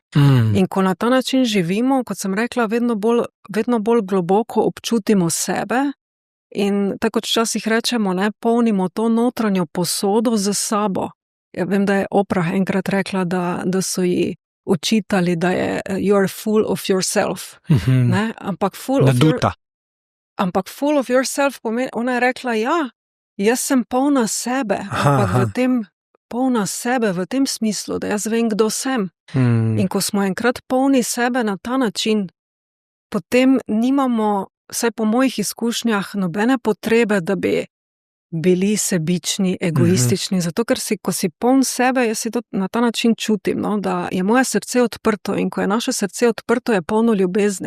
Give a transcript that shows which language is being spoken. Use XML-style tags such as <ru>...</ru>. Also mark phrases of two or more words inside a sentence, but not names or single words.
<sl>In ko na ta način živimo, kot sem rekla, vedno bolj globoko občutimo sebe in tako kot včasih rečemo, ne, polnimo to notranjo posodo z sabo. Ja, vem, da je Oprah enkrat rekla, da so ji očitali, da je</sl> <en>you are full of yourself.</en> <sl>Ne? Ampak</sl> <en>full of yourself</en> <sl>pomeni, ona je rekla, ja, jaz sem polna sebe, ampak polna sebe v tem smislu, da jaz vem, kdo sem. In ko smo enkrat polni sebe na ta način, potem nimamo, vsaj po mojih izkušnjah, nobene potrebe, da bi bili sebični, egoistični, zato ker ko si poln sebe, jaz si to na ta način čutim, no, da je moje srce odprto in ko je naše srce odprto, je polno ljubezni.</sl>